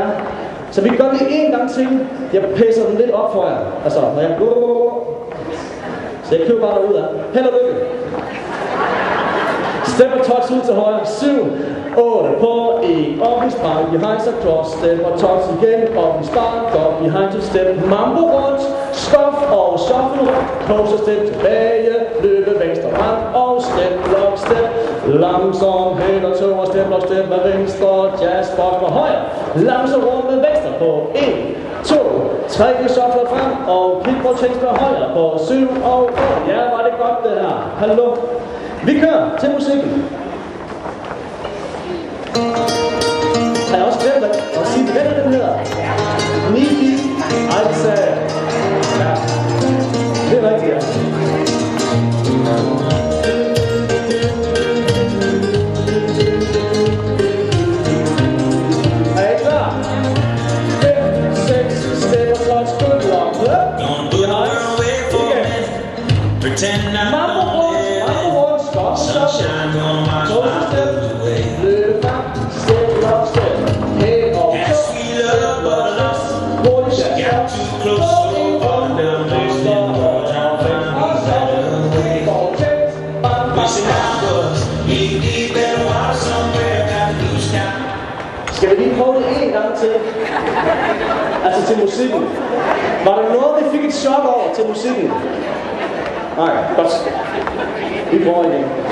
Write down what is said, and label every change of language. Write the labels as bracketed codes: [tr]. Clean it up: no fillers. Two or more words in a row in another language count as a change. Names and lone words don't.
[da] Så vi kan gøre det en gang til. Jeg pæser den lidt op for jer. Altså, når jeg så jeg køber bare derudad. Held og lykke. Step og touch ud til højre. 7, 8 på 1, og vi sparker behind så cross, step og touch igen, og vi sparker behind to step, mambo rundt, skof og shuffle rundt, closer step tilbage, løbe venstre frem, og [en] step, lock, step, [da] langsom hæl og 2, og [en] step, lock, step [da] med venstre, [en] jazz, box [da] med højre, langsom rundt med venstre på 1, 2, 3, vi shuffler frem, og kick for change med højre på 7 og 8. Ja, var det godt det her. Hallo. Vi kører til musikken. Har jeg også glemt at sige, hvad den hedder? Niki, altså. Ja, det er rigtigt, ja. Er I klar? 5, 6, step og touch, [en] good luck. Don't put the world away for a minute. Pretend I'm not there. Sunshine gonna wash my blues away. That sweet love but lost. She got too close, so falling down, wasting more time, finding a better way. Wishing I was deep in the water somewhere, got a blue sky. [da] Skal vi lige prøve det en gang til? Altså til musikken. Var der noget, vi fik et chok over til musikken? Nej, godt. Vi prøver igen.